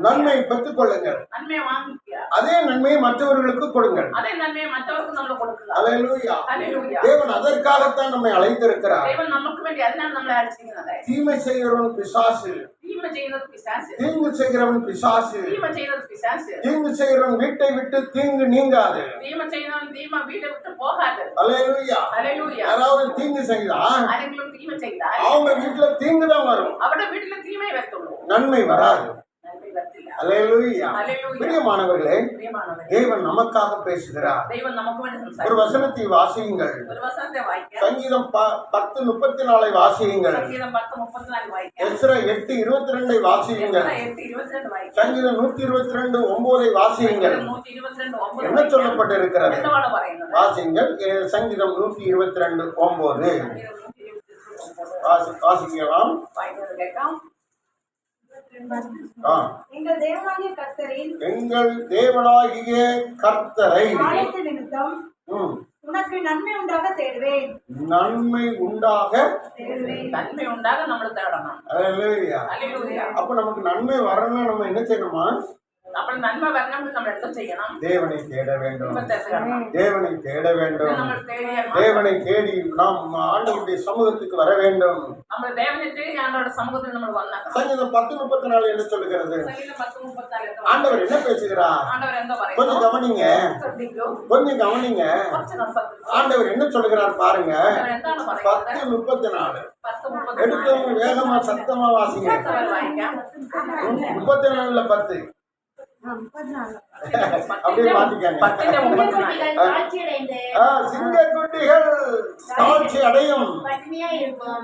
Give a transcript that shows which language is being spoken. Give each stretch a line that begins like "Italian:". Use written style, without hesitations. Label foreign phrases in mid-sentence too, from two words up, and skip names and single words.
Tamil: நன்மையை பெற்றுக் கொள்ளுங்கள்.
Malayalam: നന്മയെ വാങ്ങിക്കുക.
Tamil: அதே நன்மையை மற்றவர்களுக்கு கொடுங்கள்.
Malayalam: അതേ നന്മയെ മറ്റവർക്ക് നമ്മൾ കൊടുക്കുക.
Tamil: அல்லேலூயா.
Malayalam: ഹല്ലേലൂയ.
Tamil: தேவன் அதற்காகத்தான் நம்மை அழைத்திருக்கிறார்.
Malayalam: ദൈവം നമുക്ക് വേണ്ടി അതിനാണ് നമ്മളെ അയച്ചിരിക്കുന്നത്.
Tamil: தீமை செய்கிறவன் பிசாசு.
Malayalam: തീമ ചെയ്യുന്നത് പിശാച്.
Tamil: தீங்கு செய்கிறவன் பிசாசு.
Malayalam: തീമ ചെയ്യുന്നത് പിശാച്.
Tamil: தீங்கு செய்கிறவன் வீட்டை விட்டு தீங்கு நீங்காது.
Malayalam: തീമ ചെയ്യുന്നവൻ തീമ വീട്ടെ വിട്ട് പോകാതെ.
Tamil: அல்லேலூயா.
Malayalam: ഹല്ലേലൂയ.
Tamil: யாராவது தீங்கு செய்தா
Malayalam: ആരെങ്കിലും തീമ ചെയ്താൽ
Tamil: அவங்க வீட்டுல தீங்கு தான் வரும்,
Malayalam: അവരുടെ വീട്ടിലെ തീമേ വരത്തുള്ളൂ,
Tamil: நன்மை வராது.
Malayalam: നന്മ വരത്തില്ല.
Tamil: அல்லேலூயா.
Malayalam: ഹല്ലേലൂയ.
Tamil: பிரியமானவர்களே,
Malayalam: പ്രിയമാണവരെ,
Tamil: தேவன் நமக்காக பேசுகிறார்.
Malayalam: ദൈവം നമുക്ക് വേണ്ടി
Tamil: ஒரு
Malayalam: സംസാരിക്കും.
Tamil: வசனத்தை வாசியுங்கள்.
Malayalam: ഒരു വസനത്തെ വായിക്കാം.
Tamil: சங்கீதம் 10:34 வாசியுங்கள்.
Malayalam: സംഗീതം 10:34 വായിക്കാം.
Tamil: எஸ்ரா 8:22 வாசியுங்கள்.
Malayalam: 8:22 வாയിക്കാം.
Tamil: சங்கீதம் 122:9 வாசியுங்கள். 122:9 என்ன சொல்லப்பட்டிருக்கிறது?
Malayalam: എന്താണ് പറയുന്നത്?
Tamil: வாசியுங்கள். சங்கீதம் 122:9 வாசிக்கலாம்.
Malayalam: വായിക്കുന്നത് കേൾക്കാം.
Tamil: எங்கள் தேவனாகிய கர்த்தரின் எங்கள் தேவனாகிய கர்த்தரை ஆலயத்து நிமித்தம் உனக்கு நன்மை உண்டாக தேடுவேன். நன்மை உண்டாக தேடுவேன்.
Malayalam: നന്മ ഉണ്ടാകാൻ നമ്മൾ തേടണം.
Tamil: அல்லேலூயா.
Malayalam: ഹല്ലേലൂയ.
Tamil: அப்ப நமக்கு நன்மை வரணும்னா நம்ம என்ன செய்யணுமா?
Malayalam: അപ്പോൾ നന്മ വരണമെങ്കിൽ നമ്മൾ എന്ത് ചെയ്യണം?
Tamil: தேவனை தேட வேண்டும்.
Malayalam: ദൈവത്തെ തേടണം.
Tamil: தேவனை தேட வேண்டும்.
Malayalam: നമ്മൾ തേടിയാൽ
Tamil: தேவனை தேடி நாம் ஆண்டவருடைய சமூகத்துக்கு வர வேண்டும்.
Malayalam: നമ്മൾ ദേവനെ തേടി ആണ്ടവരുടെ സമുഖത്തിൽ നമ്മൾ വന്നേക്കണം.
Tamil: சங்கீதம் 10:34 என்ன சொல்லுகிறது?
Malayalam: സംഗീതം 10:34
Tamil: ஆண்டவர் என்ன பேசுகிறார்?
Malayalam: ആണ്ടവർ എന്തോ
Tamil: கொஞ்சம்
Malayalam: പറയുന്നു?
Tamil: கவனிங்க,
Malayalam: ശ്രദ്ധിക്കൂ.
Tamil: கொஞ்சம் கவனிங்க.
Malayalam: കുറച്ച് ശ്രദ്ധിക്കൂ.
Tamil: ஆண்டவர் என்ன சொல்லுகிறார் பாருங்க.
Malayalam: ആണ്ടവർ എന്താണ് പറയുന്നത്? 10:34 10:34
Tamil: எடுத்தவங்க வேகமா சத்தமா வாசிங்க.
Malayalam: വായിക്കാം.
Tamil: 34ல 10 அப்படியே மாத்திக்காங்க. 10:34 தாழ்ச்சியடைந்து சிங்கக்குட்டிகள் தாழ்ச்சி அடையும், பட்னியா இருக்கும்.